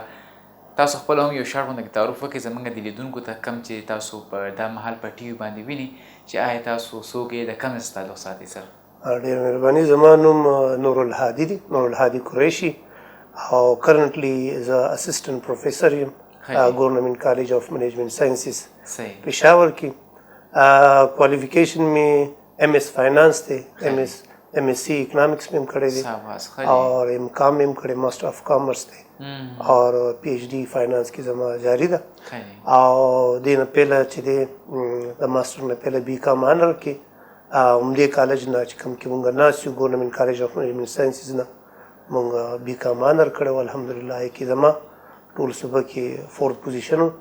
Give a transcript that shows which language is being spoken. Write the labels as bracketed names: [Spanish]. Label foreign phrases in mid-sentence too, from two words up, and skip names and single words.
[Pashto] تاسو خپله هم یو شارټ غونډه کې تعارف وکړئ زموږ د لیدونکو ته، کم چې تاسو په دا مهال په ټي وي باندې ویني چې آیا تاسو څوک یې، د کوم څه تعلق ساتئ سر؟ ډېره مهرباني. زما نوم نورالهادي دی، نورالهادي قریشي، او کرنټلی زه [English] assistant professor [Pashto] یم ګورنمنټ کالج آف منیجمنټ ساینسز پېښور کې. کوالیفیکیشن مې [English] MS finance [Pashto] دی، [English] MSc economics [Pashto] میں کړی دی، اور [English] M.Com [Pashto] میں کړی، [English] master of commerce [Pashto] دی، اور [English] PhD finance [Pashto] کې زما جاری ده. او دې نه پهله چې دی د ماسټر نه پهله [English] B.Com honours [Pashto] کې همدې کالج نه چې کوم کې مونږ ناست یو ګورنمنټ کالج آف منیجمنټ ساینسز نه مونږ [English] B.Com honours [Pashto] کړی و. الحمدلله کې زما ټول صوبه کې 4th پوزیشن و.